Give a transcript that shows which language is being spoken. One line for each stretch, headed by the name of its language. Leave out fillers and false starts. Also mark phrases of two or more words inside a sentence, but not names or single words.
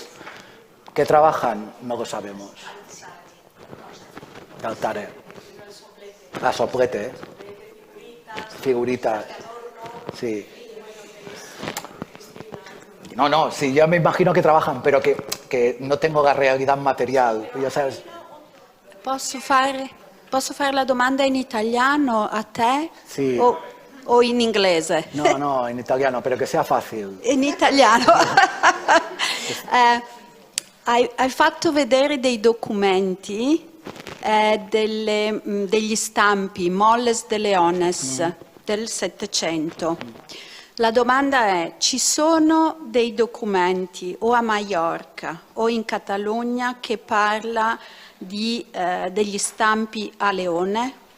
Spanish: ¿Qué trabajan? No lo sabemos. De Altare. A soplete, figuritas. Sí. No, sí, yo me imagino que trabajan, pero que no tengo la realidad material. Ya sabes.
Italian: Posso fare la domanda in italiano a te? Sì. O in inglese? No, in italiano,
Spanish: pero que sea fácil.
Italian: In italiano. Hai fatto vedere dei documenti, degli stampi,
Spanish: Molles de Leones del Settecento.
Italian: La domanda è, ci sono dei documenti o a Maiorca o in Catalogna che parla degli stampi a leone?